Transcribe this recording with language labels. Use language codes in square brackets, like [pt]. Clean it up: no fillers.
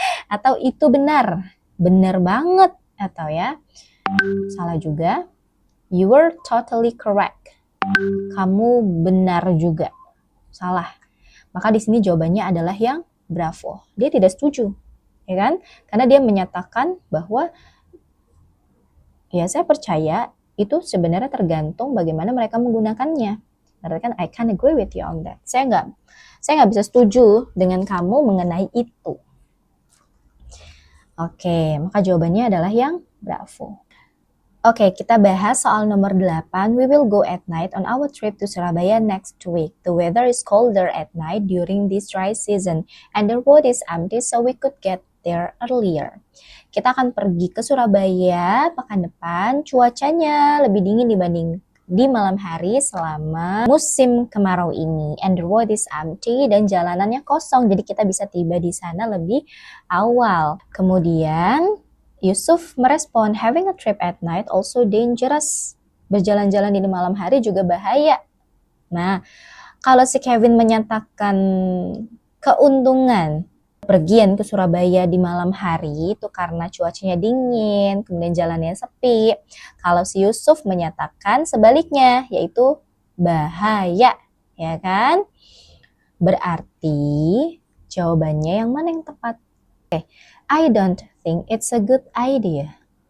[id] Atau itu benar banget. Atau ya, salah juga. [en] You were totally correct. [id] Kamu benar juga. Salah. Maka di sini jawabannya adalah yang Bravo. Dia tidak setuju, ya kan? Karena dia menyatakan bahwa ya saya percaya itu sebenarnya tergantung bagaimana mereka menggunakannya. Berarti kan [en] I can't agree with you on that. [id] Saya nggak bisa setuju dengan kamu mengenai itu. Oke, maka jawabannya adalah yang Bravo. Oke, kita bahas soal nomor 8. [en] We will go at night on our trip to Surabaya next week. The weather is colder at night during this dry season and the road is empty so we could get there earlier. [id] Kita akan pergi ke Surabaya pekan depan. Cuacanya lebih dingin dibanding di malam hari selama musim kemarau ini. [en] And the road is empty [id] dan jalanannya kosong. Jadi kita bisa tiba di sana lebih awal. Kemudian Yusuf merespon, [en] having a trip at night also dangerous. [id] Berjalan-jalan di malam hari juga bahaya. Nah, kalau si Kevin menyatakan keuntungan pergian ke Surabaya di malam hari itu karena cuacanya dingin, kemudian jalannya sepi. Kalau si Yusuf menyatakan sebaliknya, yaitu bahaya, ya kan? Berarti jawabannya yang mana yang tepat? [en] Oke, I don't think it's a good idea.